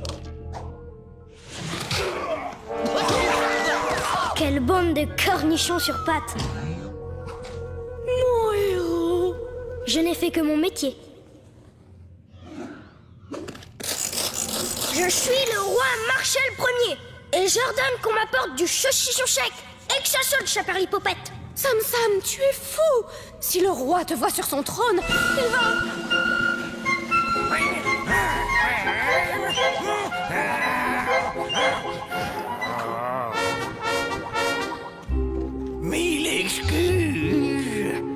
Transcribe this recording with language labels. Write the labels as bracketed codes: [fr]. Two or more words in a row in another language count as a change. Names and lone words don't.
[fr] Quelle bande de cornichons sur pattes. Mon héros. Je n'ai fait que mon métier. Je suis le roi Marshall Ier. Et j'ordonne qu'on m'apporte du saucisson sec et que ça saute, chaparipopette. Sam Sam, tu es fou. Si le roi te voit sur son trône, il va... Mille excuses.